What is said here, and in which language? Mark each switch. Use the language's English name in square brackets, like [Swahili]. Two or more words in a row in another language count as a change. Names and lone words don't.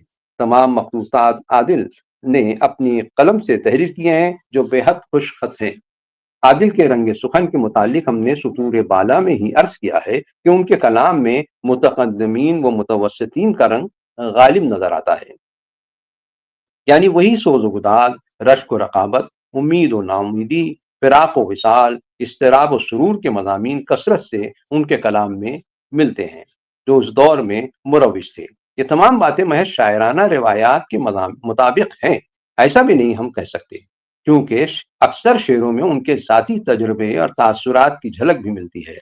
[Urdu] تمام مخطوطات عادل نے اپنی قلم سے تحریر کیے ہیں جو بے حد خوش خط ہیں۔ عادل کے رنگ سخن کے متعلق ہم نے سطور بالا میں ہی عرض کیا ہے کہ ان کے کلام میں متقدمین و متوسطین کا رنگ غالب نظر آتا ہے، یعنی وہی سوز و گداز، رشک و رقابت، امید و ناامیدی، فراق و وصال، اضطراب و سرور کے مضامین کثرت سے ان کے کلام میں ملتے ہیں جو اس دور میں مروج تھے۔ یہ تمام باتیں محض شاعرانہ روایات کے مطابق ہیں، ایسا بھی نہیں ہم کہہ سکتے، کیونکہ اکثر شعروں میں ان کے ذاتی تجربے اور تاثرات کی جھلک بھی ملتی ہے۔